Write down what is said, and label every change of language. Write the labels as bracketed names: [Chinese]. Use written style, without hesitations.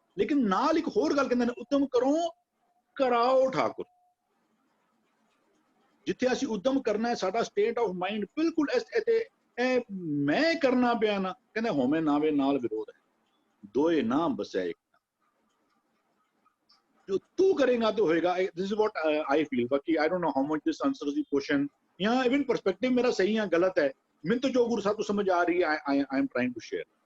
[Punjabi] ਲੇਕਿਨ ਨਾਲ ਇੱਕ ਹੋਰ ਗੱਲ ਕਹਿੰਦੇ ਨੇ, ਉਦਮ ਕਰੋ ਕਰਾਓ ਠਾਕੁਰ। ਜਿੱਥੇ ਅਸੀਂ ਉਦਮ ਕਰਨਾ ਹੈ ਸਾਡਾ ਸਟੇਟ ਆਫ ਮਾਈਂਡ ਬਿਲਕੁਲ ਇਹ ਮੈਂ ਕਰਨਾ ਪਿਆ ਨਾ, ਕਹਿੰਦਾ ਹੋਵੇਂ ਨਾਵੇ ਨਾਲ ਵਿਰੋਧ ਹੈ, ਦੋਏ ਨਾਮ ਬਸਿਆ ਇੱਕ। [Hindi] जो तू करेगा तो होएगा। [English] This is what I feel। बाकी I don't know how much this answers the question। [Hindi] यहाँ even perspective मेरा सही है गलत है, मैं तो जो गुरु साहब को समझ आ रही है [English] I am trying to share।